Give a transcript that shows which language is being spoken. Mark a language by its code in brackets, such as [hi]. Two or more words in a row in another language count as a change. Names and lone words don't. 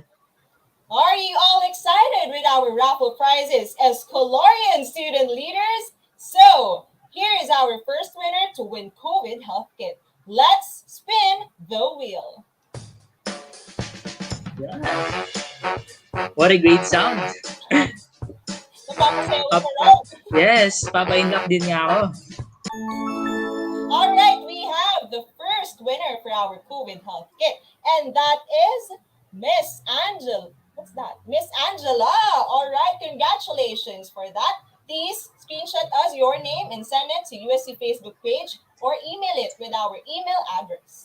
[en] Are you all excited with our raffle prizes as Colorian student leaders? So, here is our first winner to win COVID health kit. Let's spin the wheel. Yeah. What a great sound. Yes, [tl] papaindak din nga ako. [en] All right, we have the first winner for our COVID health kit, and that is Miss Angela. What's that? Miss Angela. All right, congratulations for that. Please screenshot us your name and send it to USC Facebook page or email it with our email address.